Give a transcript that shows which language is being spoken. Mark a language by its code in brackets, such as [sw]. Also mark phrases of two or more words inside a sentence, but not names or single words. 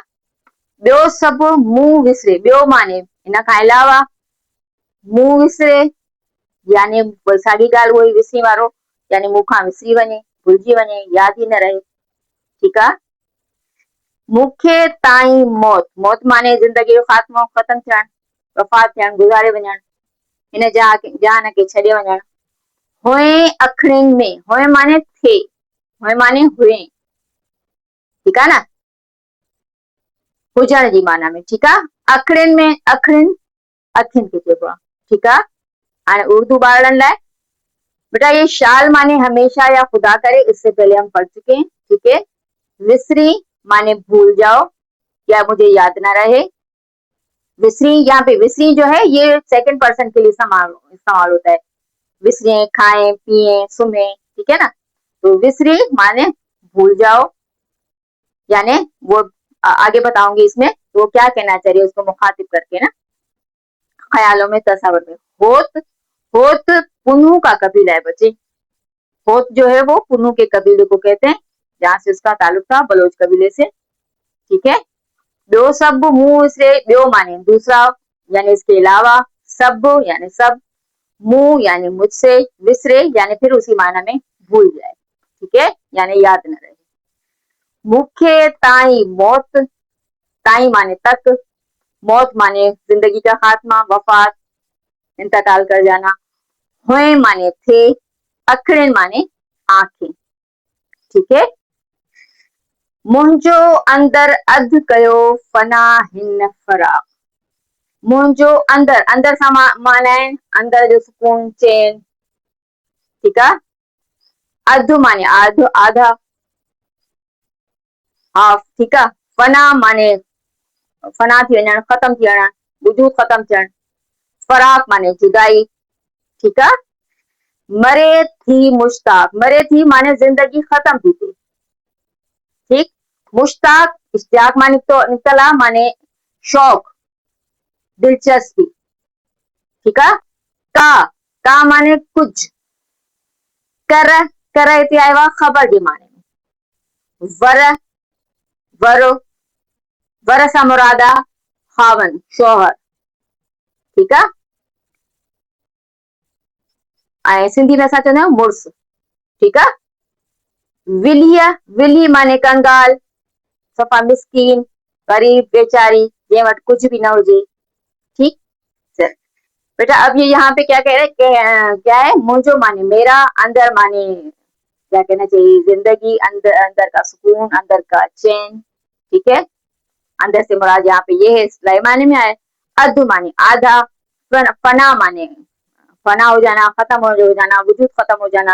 [sd] ॿियो सभु मुंहुं विसरे, ॿियो माने इन खां अलावा मुंहुं विसरे यानी साॻी ॻाल्हि उहो ई विसरी वारो, यानी मुंहुं खां विसरी वञे, भुलिजी वञे, यादि ई न रहे। ठीकु आहे। मूंखे ताईं मौत, मौत माने ज़िंदगी जो ख़ात्मो, ख़तम थियण, वफ़ात थियण, गुज़ारे वञण, हिन जहान खे छॾे वञण। हुए अखड़ियुनि में, हुए माने थे, हुए माने हुए। ठीकु आहे न, हुजण जी माना में। ठीकु आहे। अखड़ियुनि में, अखड़ियुनि अखियुनि खे चइबो आहे। ठीकु आहे। हाणे उर्दू ॿारनि लाइ [ur] بیٹا یہ شال معنی ہمیشہ یا خدا کرے، اس سے پہلے ہم پڑھ چکے ہیں۔ ٹھیک ہے. وسری معنی بھول جاؤ یا مجھے یاد نہ رہے. وسری، یہاں پہ وسری جو ہے یہ [en] second person [ur] کے لیے استعمال ہوتا ہے. وسرے، کھائیں، پیئے، سنے۔ ٹھیک ہے نا. تو وسری معنی بھول جاؤ، یعنی وہ آگے بتاؤں گی اس میں وہ کیا کہنا چاہیے اس کو مخاطب کر کے نا، خیالوں میں، تصور میں. ہوت، ہوت پنوں کا قبیلہ ہے بچے. ہوت جو ہے وہ پنوں کے قبیلے کو کہتے ہیں، جہاں سے اس کا تعلق تھا، بلوچ قبیلے سے. ٹھیک ہے. [sd] ॿियो सब मुंह विसरे, [ur] ٻیو معنی دوسرا یعنی اس کے علاوہ، سب یعنی سب، منہ یعنی مجھ سے، وسرے یعنی پھر اسی معنی میں بھول جائے. ٹھیک ہے، یعنی یاد نہ رہے. [sd] मुखे ताई मौत, [ur] تائی معنی تک، موت معنی زندگی کا خاتمہ، وفات، انتقال کر جانا. ہوئے معنی تھے، اکھڑیں معنی آنکھیں. ٹھیک ہے. [sd] मुंहिंजो अंदर अध कयो फना हिन फराक। मुंहिंजो अंदर, अंदर सां माना है अंदर जो सुकून, चैन। [ur] ٹھیک ہے۔ ادھ معنی آدھا، ہاف۔ ٹھیک ہے. [sd] फना माने फना थी वञण, ख़त्म थी वञण, वजूद ख़त्म थियण। [ur] فراق معنی جدائی۔ ٹھیک ہے. [sd] मरे थी मुश्ताक, मरे थी माने जिंदगी खत्म थी थी। ठीक। मुश्ताक, इश्तियाक माने तो निकला माने शौक, दिलचस्पी। [ur] ٹھیک ہے۔ کا معنی کچھ. [sd] कर, कर हिते आयो आहे ख़बर जे माने में। वर, वर सां मुराद आहे खावन, शौहर। ठीक आहे। ऐं सिंधी में असां चवंदा आहियूं मुड़ुस। ठीक आहे। विलीह, विली माने कंगाल, सफ़ा मिसकीन, गरीब, बेचारी, जंहिं वटि कुछ भी न हुजे। ठीक। [ur] بیٹا اب یہ یہاں پہ کیا کہہ رہے ہیں، کیا ہے، منجو معنی میرا، اندر معنی کیا کہنا چاہیے، زندگی، اندر، اندر کا سکون، اندر کا چین. ٹھیک ہے. اندر سے مراد یہاں پہ یہ ہے، اس معنی میں آئے۔ ادھ معنی آدھا، فنا معنی فنا ہو جانا، ختم ہو جانا، وجود ختم ہو جانا.